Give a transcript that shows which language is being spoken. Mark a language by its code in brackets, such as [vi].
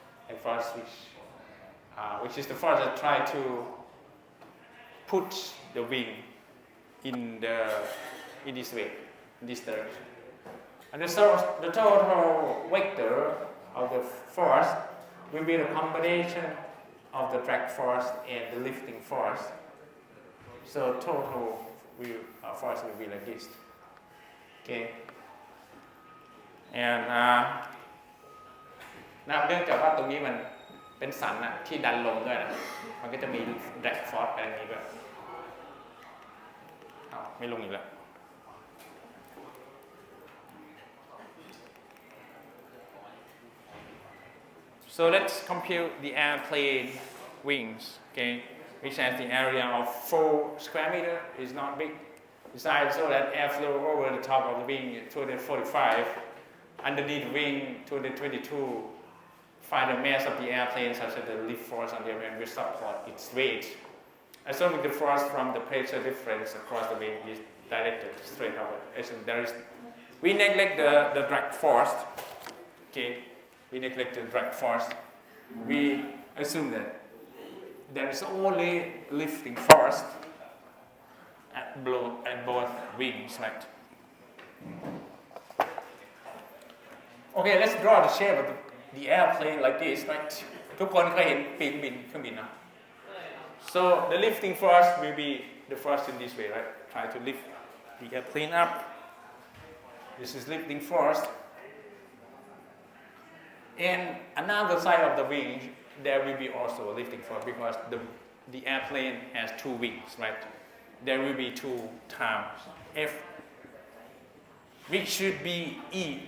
[en] A force which is the force that try to put the wing in this way, in this direction. And the total vector of the force will be the combination of the drag force and the lifting force. So total force will be like this. Okay. And [th] เนื่องจากว่าตรงนี้มันเป็นสันนะที่ดันลงด้วยนะมันก็จะมี drag force ไปอย่างนี้ด้วยไม่ลงอีกแล้ว [en] So let's compute the airplane wings, okay, which has the area of 4 square meter, is not big. Besides, so that airflow over the top of the wing is 245, underneath the wing 222. Find the mass of the airplane such that the lift force on the airplane will support its weight. Assuming the force from the pressure difference across the wing is directed straight upward. We neglect the drag force. Okay, we neglect the drag force. We assume that there is only lifting force at both wings, right? Okay, let's draw the shape of the airplane like this, right? [th] ทุกคนเคยเห็นปีกบินเครื่องบินนะ [en] So the lifting force will be the force in this way, right? Try to lift the airplane up. This is lifting force. And another side of the wing, there will be also a lifting force because the airplane has two wings, right? There will be two times F, which should be E.